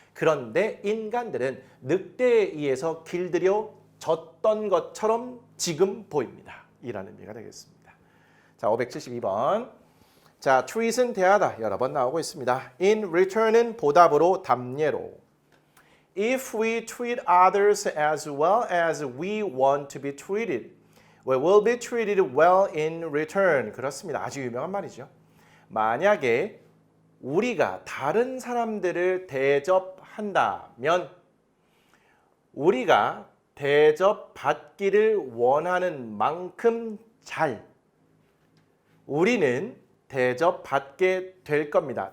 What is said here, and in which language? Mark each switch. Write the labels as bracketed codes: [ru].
[ko] 그런데 인간들은 늑대에 의해서 길들여졌던 것처럼 지금 보입니다. 이라는 의미가 되겠습니다. 자, 572번. 자, treat은 대하다 여러 번 나오고 있습니다. in return은 보답으로 답례로. [en] If we treat others as well as we want to be treated, we will be treated well in return. [ko] 그렇습니다. 아주 유명한 말이죠. 만약에 우리가 다른 사람들을 대접한다면 우리가 대접받기를 원하는 만큼 잘 우리는 대접받게 될 겁니다.